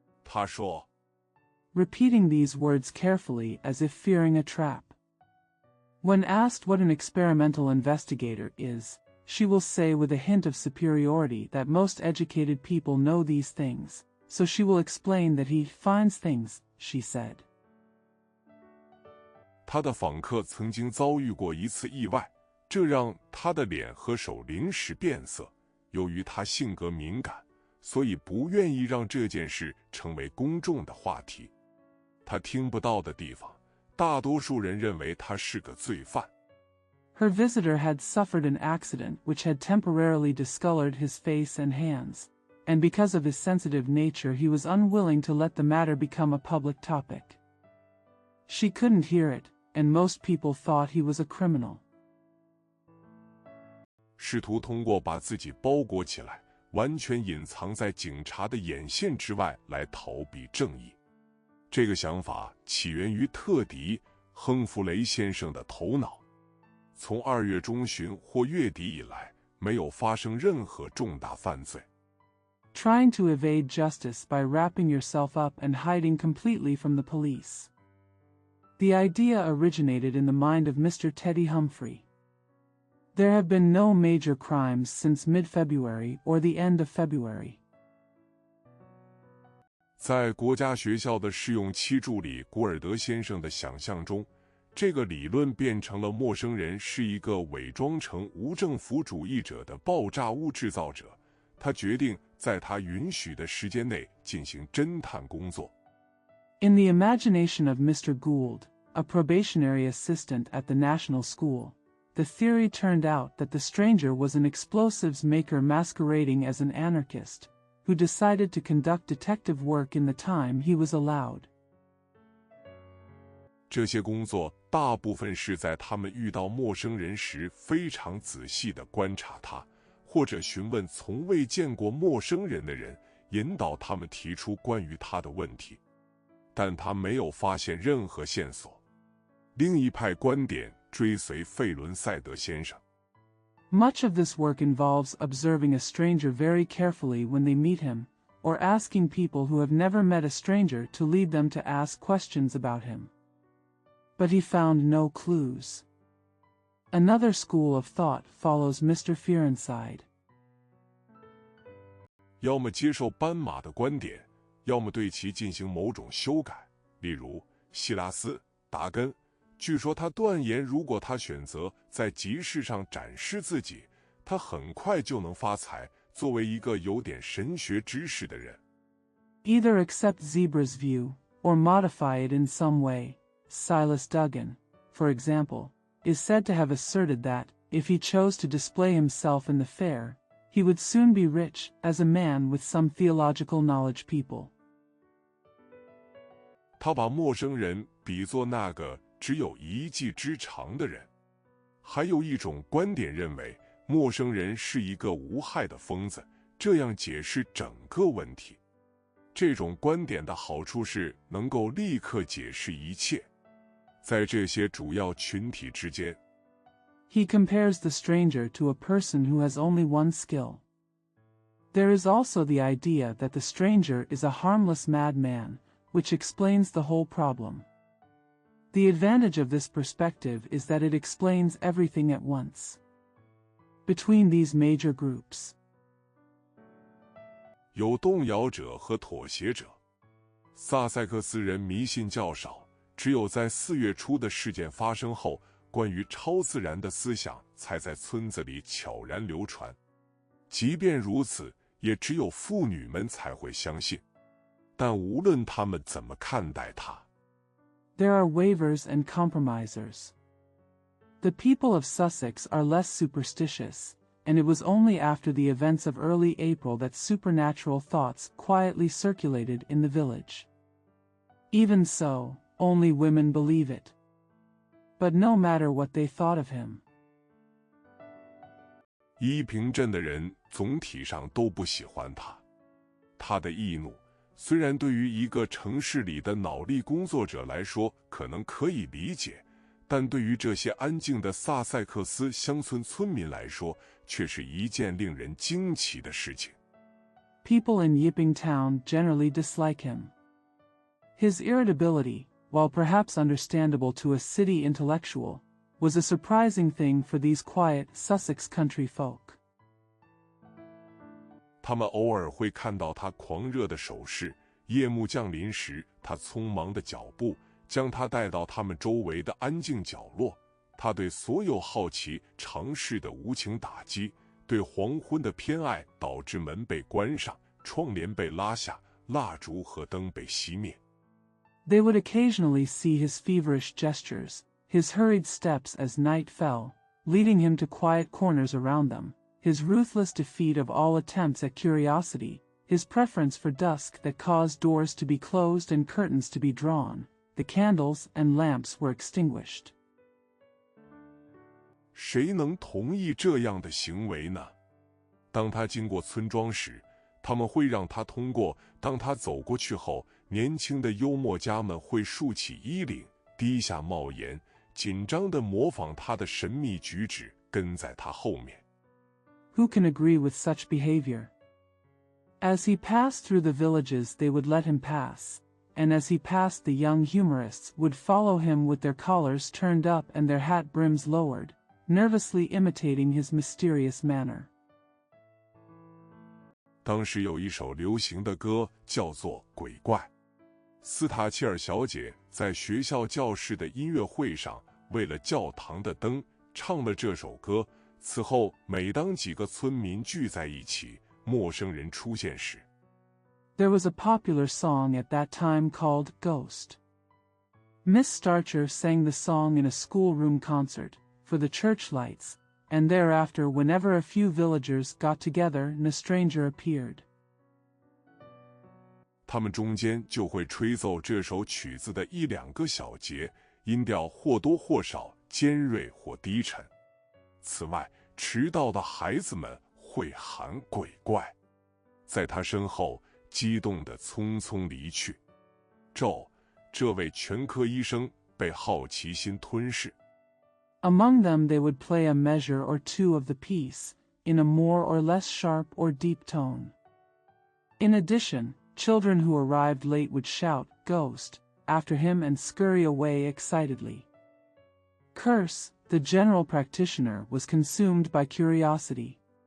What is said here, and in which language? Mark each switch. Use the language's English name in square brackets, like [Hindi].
[Chinese] 他说 [English] repeating these words carefully as if fearing a trap. When asked what an experimental investigator is, she will say with a hint of superiority that most educated people know these things, so she will explain that he finds things, she said. [Chinese] 他的访客曾经遭遇过一次意外，这让他的脸和手临时变色。由于他性格敏感，所以不愿意让这件事成为公众的话题。他听不到的地方，大多数人认为他是个罪犯。 [English] Her visitor had suffered an accident which had temporarily discolored his face and hands, and because of his sensitive nature he was unwilling to let the matter become a public topic. She couldn't hear it, and most people thought he was a criminal. [Chinese] 试图通过把自己包裹起来，完全隐藏在警察的眼线之外来逃避正义。这个想法起源于特迪·亨弗雷先生的头脑。从2月中旬或月底以来，没有发生任何重大犯罪。 [English] Trying to evade justice by wrapping yourself up and hiding completely from the police. The idea originated in the mind of Mr. Teddy Humphrey. There have been no major crimes since mid-February or the end of February. [Chinese] 在国家学校的试用期助理古尔德先生的想象中，这个理论变成了陌生人是一个伪装成无政府主义者的爆炸物制造者。他决定在他允许的时间内进行侦探工作。 [English] In the imagination of Mr. Gould, a probationary assistant at the National School, the theory turned out that the stranger was an explosives maker masquerading as an anarchist, who decided to conduct detective work in the time he was allowed. [Chinese] 这些工作大部分是在他们遇到陌生人时非常仔细地观察他，或者询问从未见过陌生人的人，引导他们提出关于他的问题。但他没有发现任何线索。另一派观点追随费伦赛德先生。 [English] Much of this work involves observing a stranger very carefully when they meet him, or asking people who have never met a stranger to lead them to ask questions about him. But he found no clues. Another school of thought follows Mr. Fearenside. [Chinese] 要么接受斑马的观点，要么对其进行某种修改。例如，希拉斯·达根，据说他断言，如果他选择在集市上展示自己，他很快就能发财。作为一个有点神学知识的人 [English] Either accept Zebra's view, or modify it in some way. Silas Duggan, for example, is said to have asserted that, if he chose to display himself in the fair, he would soon be rich, as a man with some theological knowledge people. [Chinese] 他把陌生人比作那个只有一技之长的人。还有一种观点认为，陌生人是一个无害的疯子，这样解释整个问题。这种观点的好处是能够立刻解释一切。在这些主要群体之间 [English] He compares the stranger to a person who has only one skill. There is also the idea that the stranger is a harmless madman, which explains the whole problem. The advantage of this perspective is that it explains everything at once. Between these major groups, [Chinese] 有动摇者和妥协者。萨塞克斯人迷信较少，只有在4月初的事件发生后，关于超自然的思想才在村子里悄然流传。即便如此，也只有妇女们才会相信。但无论他们怎么看待它 [English] there are waivers and compromisers. The people of Sussex are less superstitious, and it was only after the events of early April that supernatural thoughts quietly circulated in the village. Even so, only women believe it. But no matter what they thought of him, [Chinese] 依平镇的人总体上都不喜欢他。他的易怒，虽然对于一个城市里的脑力工作者来说可能可以理解，但对于这些安静的萨塞克斯乡村村民来说，却是一件令人惊奇的事情。 [English] People in Yiping Town generally dislike him. His irritability, while perhaps understandable to a city intellectual, was a surprising thing for these quiet Sussex country folk. [Chinese] 他们偶尔会看到他狂热的手势，夜幕降临时，他匆忙的脚步将他带到他们周围的安静角落。他对所有好奇尝试的无情打击，对黄昏的偏爱导致门被关上，窗帘被拉下，蜡烛和灯被熄灭。 [English] They would occasionally see his feverish gestures, his hurried steps as night fell, leading him to quiet corners around them, his ruthless defeat of all attempts at curiosity, his preference for dusk that caused doors to be closed and curtains to be drawn. The candles and lamps were extinguished. [Chinese] 谁能同意这样的行为呢？当他经过村庄时，他们会让他通过；当他走过去后，年轻的幽默家们会竖起衣领，低下帽檐，紧张地模仿他的神秘举止，跟在他后面。 [English] Who can agree with such behavior? As he passed through the villages, they would let him pass, and as he passed, the young humorists would follow him with their collars turned up and their hat brims lowered, nervously imitating his mysterious manner. [Chinese] 当时有一首流行的歌叫做《鬼怪》，斯塔切尔小姐在学校教室的音乐会上为了教堂的灯唱了这首歌。此后，每当几个村民聚在一起，陌生人出现时， [English] There was a popular song at that time called Ghost. Miss Starcher sang the song in a schoolroom concert, for the church lights, and thereafter whenever a few villagers got together and a stranger appeared. [Chinese] 他们中间就会吹奏这首曲子的一两个小节，音调或多或少尖锐或低沉。此外，迟到的孩子们会喊鬼怪，在他身后激动地匆匆离去。这位全科医生被好奇心吞噬。 [English] Among them they would play a measure or two of the piece, in a more or less sharp or deep tone. In addition, children who arrived late would shout, "Ghost," after him and scurry away excitedly. Curse, the general practitioner, was consumed by curiosity.